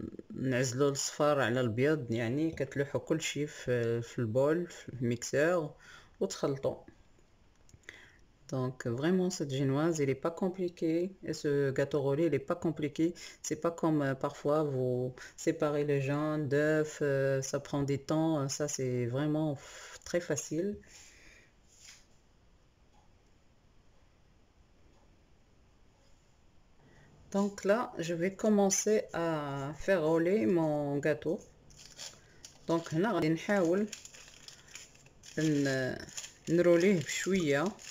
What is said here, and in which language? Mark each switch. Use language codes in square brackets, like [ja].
[ar] نعزلو الصفار على الابيض، يعني كتلوحو كلشي في البول في الميكسور وتخلطو. [fr] Donc vraiment cette génoise il est pas compliqué et ce gâteau roulé il est pas compliqué. C'est pas comme parfois vous séparez les jaunes d'œufs, ça prend du temps. Ça c'est vraiment très facile. Donc là je vais commencer à faire rouler mon gâteau. Donc [ar] هنا غادي نحاول نروليه بشويه.